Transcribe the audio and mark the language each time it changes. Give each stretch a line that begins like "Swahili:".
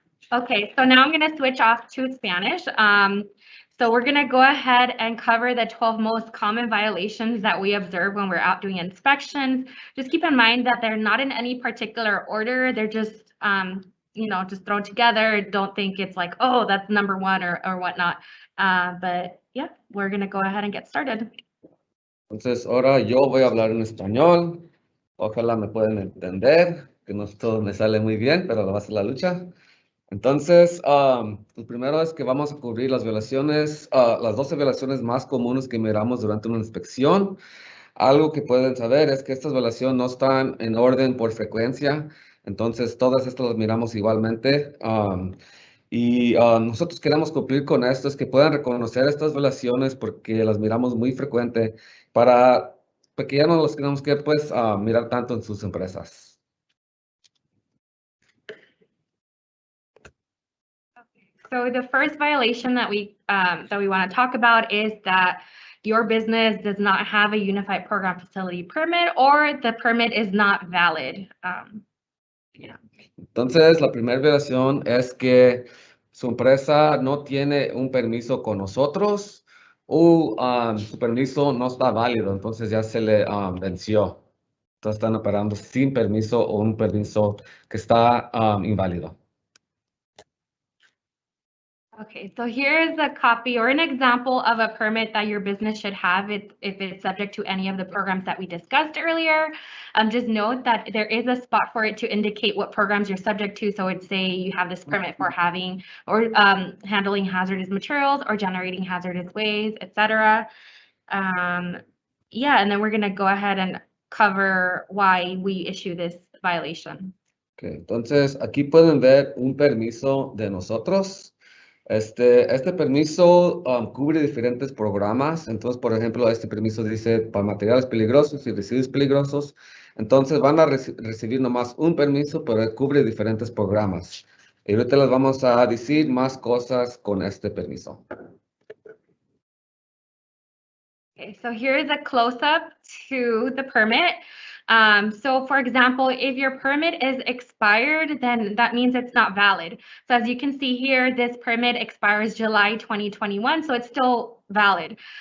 English: Okay, so now I'm going to switch off to Spanish. So we're going to go ahead and cover the 12 most common violations that we observe when we're out doing inspections. Just keep in mind that they're not in any particular order. They're just, just thrown together. Don't think it's like, oh, that's number one or whatnot. But yeah, we're going to go ahead and get started.
Spanish: Entonces, ahora yo voy a hablar en español. Ojalá me puedan entender, que no todo me sale muy bien, pero lo va a hacer la lucha. Entonces, lo primero es que vamos a cubrir las violaciones, las 12 violaciones más comunes que miramos durante una inspección. Algo que pueden saber es que estas violaciones no están en orden por frecuencia, entonces todas estas las miramos igualmente. Nosotros queremos cumplir con esto, es que puedan reconocer estas violaciones porque las miramos muy frecuente porque ya no las tenemos que mirar tanto en sus empresas.
English: So the first violation that we want to talk about is that your business does not have a unified program facility permit or the permit is not valid.
Spanish: Entonces, la primera violación es que su empresa no tiene un permiso con nosotros o su permiso no está válido, entonces ya se le venció. Entonces están operando sin permiso o un permiso que está inválido.
English: Okay, so here's a copy or an example of a permit that your business should have if it's subject to any of the programs that we discussed earlier. Just note that there is a spot for it to indicate what programs you're subject to. So it'd say you have this permit for having or handling hazardous materials or generating hazardous waste, etc. Yeah, and then we're going to go ahead and cover why we issue this violation.
Spanish: Okay, entonces aquí pueden ver un permiso de nosotros. Este permiso cubre diferentes programas. Entonces, por ejemplo, este permiso dice para materiales peligrosos y residuos peligrosos. Entonces, van a recibir nomás un permiso, pero cubre diferentes programas. Y ahorita les vamos a decir más cosas con este permiso.
English: Okay, so here's a close-up to the permit. So for example, if your permit is expired, then that means it's not valid. So as you can see here, this permit expires July 2021, so it's still valid.